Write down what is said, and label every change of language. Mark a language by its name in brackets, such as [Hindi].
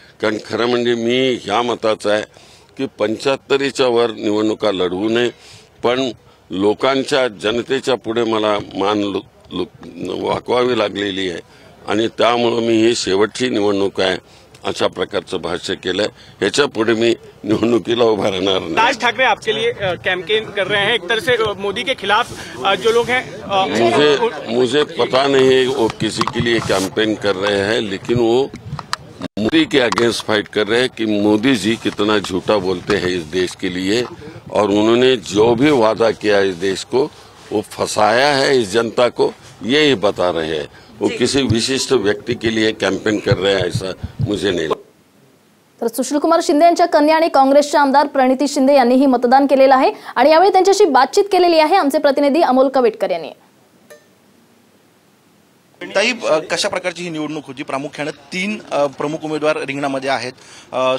[Marathi] कारण खरं म्हणजे मी ह्या मताचा आहे की 75च्या वर निवडणुका लढवू नये, पण लोकांच्या जनतेच्या पुढे मला मान वाकवावी लागलेली आहे आणि त्यामुळे मी ही शेवटची निवडणूक आहे अच्छा प्रकारचं भाष्य केलंय। ह्याच्या पुढे मी निवडणुकीला उभा राहणार नाही। [Hindi] राज ठाकरे आपके लिए कैंपेन कर रहे हैं, एक तरह से मोदी के खिलाफ जो लोग हैं। मुझे पता नहीं है वो किसी के लिए कैंपेन कर रहे हैं, लेकिन वो मोदी के अगेंस्ट फाइट कर रहे हैं कि मोदी जी कितना झूठा बोलते हैं इस देश के लिए और उन्होंने जो भी वादा किया इस देश को वो फंसाया है इस जनता को, यही बता रहे हैं। वो किसी विशिष्ट व्यक्ति के लिए कैंपेन कर रहे हैं ऐसा मुझे नहीं लगता। [Marathi] तर सुशीलकुमार शिंदे यांच्या कन्या आणि काँग्रेसचे आमदार प्रणिती शिंदे यांनीही मतदान केलेलं आहे आणि यावेळी त्यांच्याशी बातचीत केलेली आहे आमचे प्रतिनिधी अमोल कवेटकर यांनी। ताई, कशा प्रकारची ही निवडणूक होती? प्रामुख्याने 3 प्रमुख उमेदवार रिंगणामध्ये आहेत।